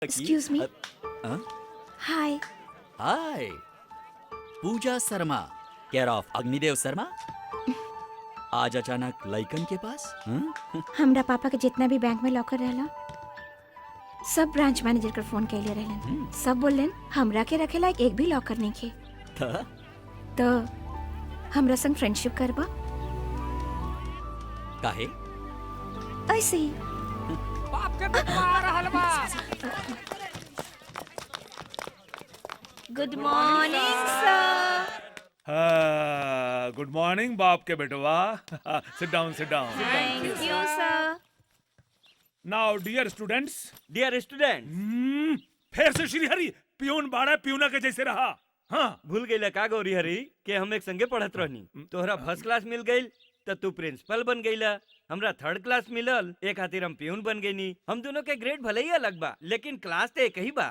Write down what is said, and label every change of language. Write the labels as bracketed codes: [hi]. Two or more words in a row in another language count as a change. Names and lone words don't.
[en] Excuse me. Hi. Hi Pooja Sharma care of Agnidev Sharma. [bho] आज अचानक लइकन के पास हमरा पापा के जितना भी बैंक में लॉकर रहला सब ब्रांच मैनेजर कर फोन कैले रहलन। सब बोलन हमरा के रखे लायक एक भी लॉकर नहीं खे। तो हमरा संग फ्रेंडशिप करबा? काहे? ऐसे ही। बाप के बेटवा आ रहल बा। [en] Good morning sir. good morning [bho] बाप के बेटवा। [en] sit down Thank you sir. Now dear students, Dear student, [bho] फिर से श्रीहरि पियून बाड़ा पियूना के जैसे रहा। हाँ, भूल गईला का गौरी हरी के हम एक संगे पढ़त रहनी। तोहरा [en] first class [bho] मिल गई तो तू प्रिंसिपल बन गईला, हमरा [en] third class [bho] मिलल एक खातिर हम पियून बन गईनी। हम दोनों के ग्रेड भले ही अलग बा लेकिन क्लास तो एक ही बा।